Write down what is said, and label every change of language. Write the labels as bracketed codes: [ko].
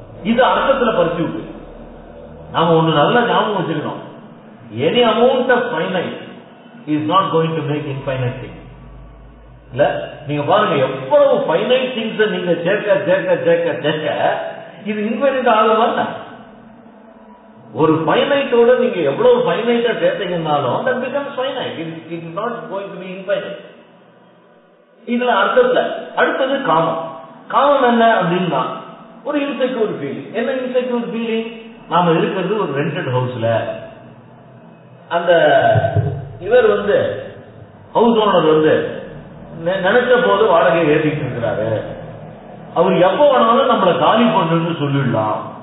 [ta] இது அர்த்தத்துல பர்சூட். நாம ஒண்ணு நல்ல ஞாபகம் வச்சுக்கணும், [en] Any amount of finite is not going to make infinite thing. [ta] இல்ல, நீங்க பாருங்க, எவ்வளவு ஃபைனைட் திங்ஸ் நீங்க சேர்க்க சேர்க்க சேர்க்க சேர்க்க இது இன்ஃபைனைட் ஆக மாட்டாங்க. ஒரு ஃபைனைட்டோட நீங்க எவ்வளவு ஃபைனைட்டா சேர்த்தீங்கன்னாலும் [en] that becomes finite. It is not going to be infinite. [ta] இதுல அர்த்தத்துல அடுத்தது காமம். காமம் என்ன அப்படின்னா ஒரு இன்செக்யூர் ஃபீலிங். என்ன இன்செக்யூர் ஃபீலிங்? நாம இருக்கிறது ஒரு ரெண்டட் ஹவுஸ்ல, அந்த இவர் ஹவுஸ் ஓனர் நினைச்ச போது வாடகை ஏற்றிட்டு இருக்கிறாரு, அவர் எப்ப வேணாலும் நம்மளை காலி பண்ணுன்னு சொல்லிடலாம்.